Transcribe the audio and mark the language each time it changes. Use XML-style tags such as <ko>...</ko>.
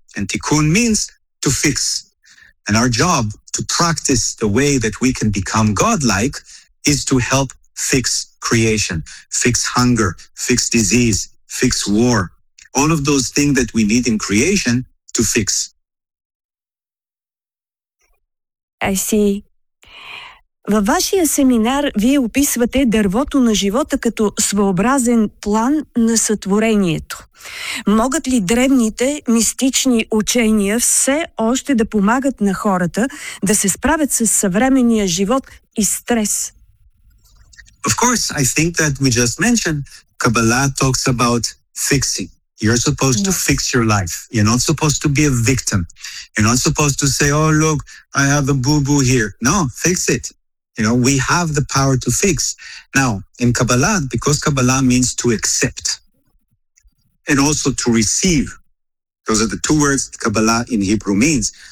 <en>And tikkun means to fix. And our job to practice the way that we can become God-like is to help fix creation, fix hunger, fix disease, fix war. All of those things that we need in creation to fix. I see.</en> <bg>Във вашия семинар вие описвате дървото на живота като своеобразен план на сътворението. Могат ли древните мистични учения все още да помагат на хората да се справят с съвременния живот и стрес?</bg> <en>Of course, I think that we just mentioned Kabbalah talks about fixing. You're supposed to fix your life. You're not supposed to be a victim. You're not supposed to say, oh, look, I have a boo-boo here. No, fix it. You know, we have the power to fix. Now, in Kabbalah, because Kabbalah means to accept and also to receive, those are the two words Kabbalah in Hebrew means.</en>